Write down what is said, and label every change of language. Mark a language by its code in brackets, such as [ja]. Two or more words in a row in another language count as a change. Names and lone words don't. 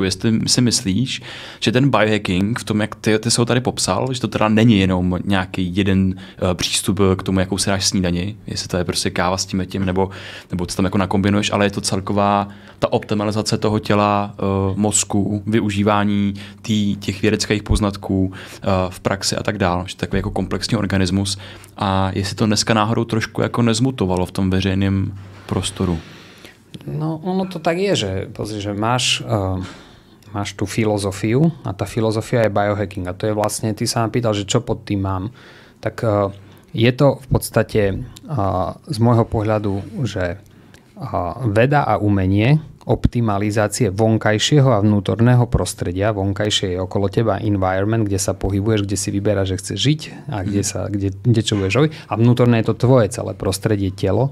[cs] Jestli si myslíš, že ten biohacking v tom, jak ty jsi ho tady popsal, že to teda není jenom nějaký jeden přístup k tomu, jakou si dáš snídani, jestli to je prostě káva s tím, nebo co tam jako nakombinuješ, ale je to celková ta optimalizace toho těla, mozku, využívání těch vědeckých poznatků v praxi a tak dále. Že takový jako komplexní organismus. A jestli to dneska náhodou trošku jako nezmutovalo v tom veřejném prostoru? [sk] No, ono to tak je, že, pozri, že máš tú filozofiu a tá filozofia je biohacking a to je vlastne, ty sa ma pýtal, že čo pod tým mám, tak je to v podstate z môjho pohľadu, že veda a umenie optimalizácie vonkajšieho a vnútorného prostredia, vonkajšie je okolo teba environment, kde sa pohybuješ, kde si vyberáš, že chceš žiť a kde čo budeš robiť a vnútorné je to tvoje celé prostredie, telo.